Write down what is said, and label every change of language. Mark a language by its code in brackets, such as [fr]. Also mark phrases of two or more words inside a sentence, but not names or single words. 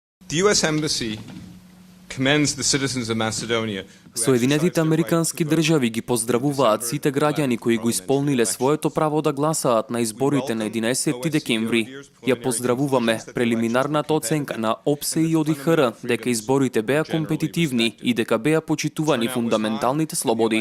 [en] The US Embassy commends the citizens of Macedonia. [mk] Соединетите американски држави ги поздравуваат сите граѓани кои го исполниле своето право да гласаат на изборите на 11 декември. Ја поздравуваме прелиминарната оценка на ОПСЕ и ОДИХР дека изборите беа компетитивни и дека беа почитувани фундаменталните слободи.